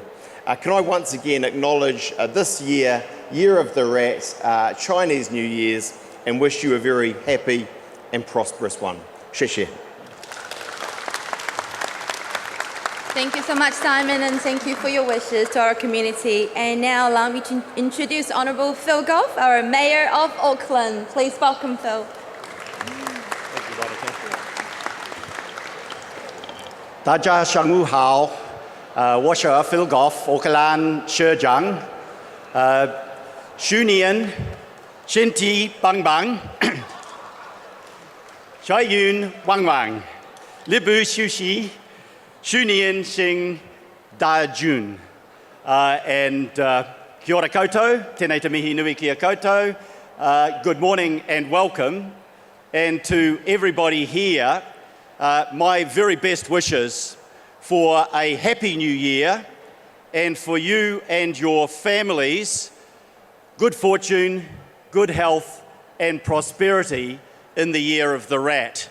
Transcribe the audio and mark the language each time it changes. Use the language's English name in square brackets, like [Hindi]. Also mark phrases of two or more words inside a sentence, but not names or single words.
[English] Can I once again acknowledge this year, Year of the Rat, Chinese New Year's, and wish you a very happy and prosperous one. [Chinese] 谢谢. [English] Thank you so much, Simon, and thank you for your wishes to our community. And now allow me to introduce Honourable Phil Goff, our Mayor of Auckland. Please welcome Phil. Thank you, Monica. [Chinese] 大家上午好，我是 Phil Goff， 奥克兰市长。去年身体棒棒，财运旺旺，力不休息。去年行大运 [Māori] ，and kia ora koutou, tēnei te mihi nui kia koutou. [English] Good morning and welcome, and to everybody here, my very best wishes for a happy new year, and for you and your families, good fortune, good health and prosperity in the year of the rat.